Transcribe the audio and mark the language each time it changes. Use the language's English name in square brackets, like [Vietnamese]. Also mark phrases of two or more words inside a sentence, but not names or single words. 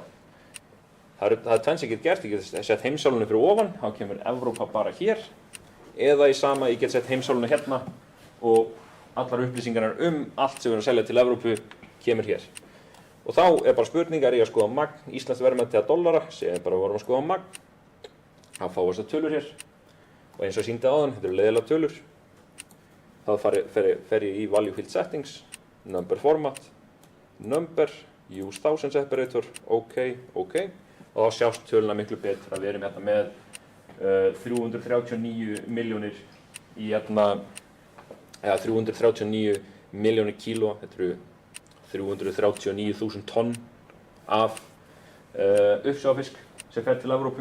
[Icelandic] Það er tvenns ég get gert, ég get sett heimsálfuna fyrir ofan, þá kemur Evrópa bara hér, eða í sama ég get sett heimsálfuna hérna og allar upplýsingarnar allt sem við erum að selja til Evrópu kemur hér. Og þá er bara spurningar í að skoða magn, íslenskt verðmæti eða dollara, segjum bara að vorum að skoða magn. Þá fáum við þessar tölur hér. Og eins og ég sýndi áðan, þetta eru leiðilega tölur. Þá fer ég í [English] value field settings, number format, number, use 1000 separator, [Icelandic] OK. Og þá sjást töluna miklu betur að við erum hérna með 339 milljónir í hérna, eða 339 milljónir kíló, þetta eru 339.000 tonn af uppsjávarfisk sem fer til Evrópu.